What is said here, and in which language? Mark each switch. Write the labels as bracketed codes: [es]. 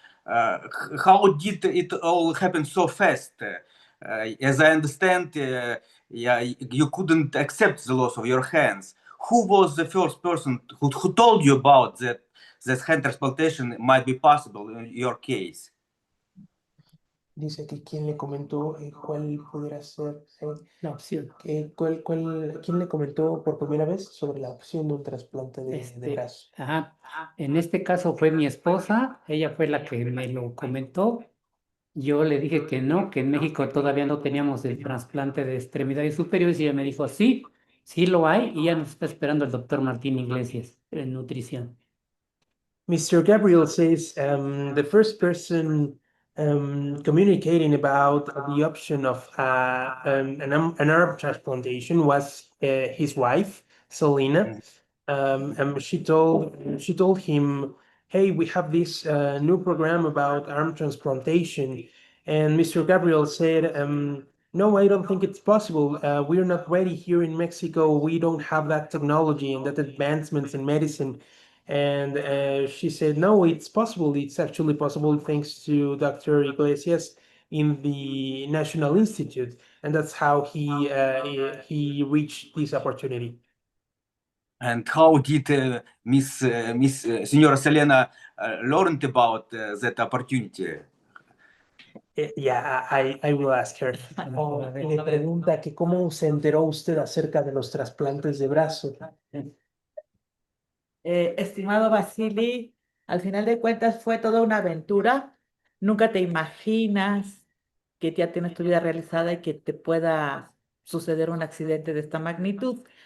[en] How did it all happen so fast? As I understand, yeah, you couldn't accept the loss of your hands. Who was the first person who told you about that hand transplantation might be possible in your case? [es] Dice que quién le comentó cuál pudiera ser, La opción. quién le comentó por primera vez sobre la opción de un trasplante de brazo. Ajá. En este caso fue mi esposa, ella fue la que me lo comentó. Yo le dije que no, que en México todavía no teníamos el trasplante de extremidades superiores y ella me dijo, sí, sí lo hay y ya nos está esperando el doctor Martín Iglesias en nutrición. [en] Mr. Gabriel says the first person communicating about the option of an arm transplantation was his wife, Selena. And she told him, "Hey, we have this new program about arm transplantation." And Mr. Gabriel said, "No, I don't think it's possible. We're not ready here in Mexico. We don't have that technology and that advancements in medicine." And she said, "No, it's possible. It's actually possible thanks to Dr. Iglesias in the National Institute." And that's how he reached this opportunity. And how did Miss Signora Selena learned about that opportunity? Yeah, I will ask her. [es] Le pregunta que cómo se enteró usted acerca de los trasplantes de brazo. Estimado Basili, al final de cuentas fue toda una aventura. Nunca te imaginas que ya tienes tu vida realizada y que te pueda suceder un accidente de esta magnitud.